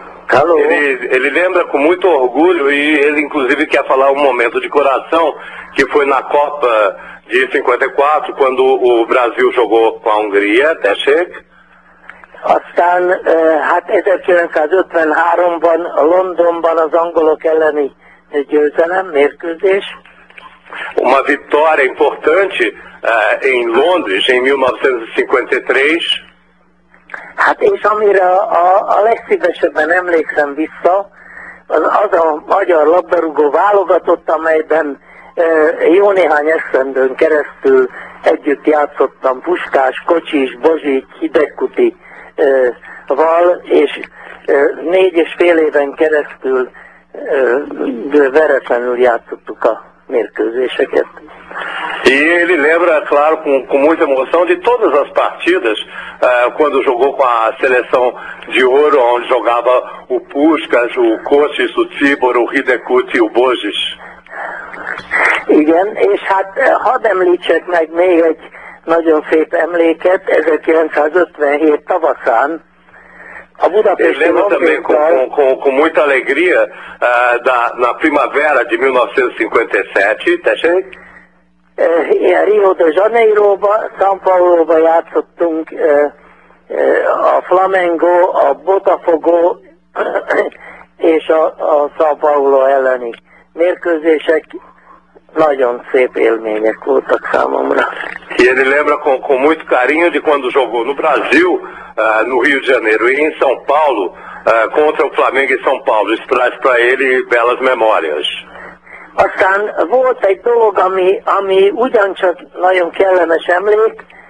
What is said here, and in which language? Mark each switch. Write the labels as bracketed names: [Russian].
[Portuguese] Ele lembra com muito orgulho e ele inclusive quer falar um momento de coração, que foi na Copa de 54, quando o Brasil jogou com a Hungria, até chega. [Hungarian] Aztán, hát 1953-ban, Londonban, az angolok elleni győzelem, mérkőzés. [Portuguese] Uma vitória importante em Londres, em 1953. [Hungarian] Hát és amire a legszívesebben emlékszem vissza, az a magyar labdarúgó válogatott, amelyben jó néhány eszendőn keresztül együtt játszottam Puskás, Kocsis, Bozsik, Hidegkuti val, és 4,5 éven keresztül veretlenül játszottuk a mérkőzéseket. [Portuguese] E ele lembra, claro, com muita emoção de todas as partidas, quando jogou com a seleção de ouro, onde jogava o Puskás, o Kocsis, o Tibor, o Hidegkuti, o Bozsis. [Hungarian] Igen, és hát hadd említsek meg még egy nagyon szép emléket, 1957 tavaszán. [Portuguese] Eu lembro também com muita alegria na primavera de 1957, [Hungarian] Rio de Janeiro, São Paulo, játszottunk a Flamengo, a Botafogo és a São Paulo elleni mérkőzések nagyon szép élmények voltak számomra. [Portuguese] E ele lembra com muito carinho de quando jogou no Brasil, no Rio de Janeiro e em São Paulo, contra o Flamengo e São Paulo. Isso traz para ele belas memórias. [Hungarian] Aztán volt egy dolog, ami ugyancsak nagyon kellemes emlék.